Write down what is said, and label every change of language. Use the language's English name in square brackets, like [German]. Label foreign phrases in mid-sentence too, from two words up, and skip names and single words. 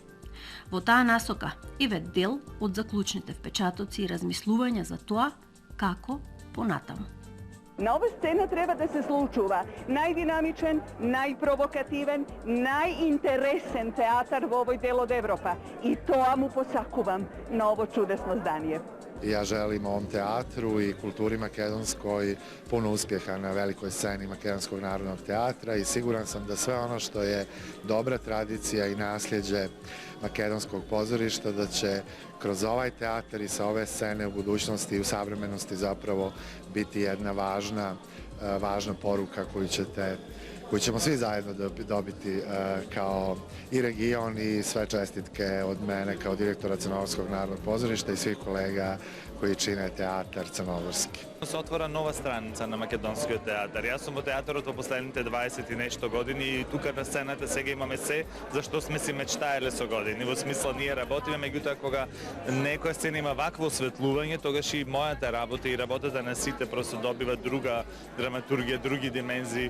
[Macedonian] Во таа насока еве дел од заклучните впечатоци и размислувања за тоа како понатаму. На ова сцена треба да се случува најдинамичен, најпровокативен, најинтересен театар во овој дел од Европа. И тоа му посакувам на ово чудесно здание. [Serbian] Ja želim ovom teatru i kulturi makedonskoj puno uspjeha na velikoj sceni Makedonskog narodnog teatra i siguran sam da sve ono što je dobra tradicija i nasljeđe makedonskog pozorišta da će kroz ovaj teatar i sa ove scene u budućnosti i u savremenosti zapravo biti jedna važna poruka koju ćemo svi zajedno dobiti kao i region i sve čestitke od mene kao direktora Crnogorskog narodnog pozorišta i svih kolega koji čine teatar crnogorski. [Macedonian] Се отвора нова страница на македонскиот театар. Јас сум во театарот во последните 20 и нешто години и тука на сцената сега имаме се за што сме си мечтаеле со години. Во смисла ние работиме, меѓутоа кога некоја сцена има вакво осветлување, тогаш и мојата работа и работата на сите просто добива друга драматургија, други димензии.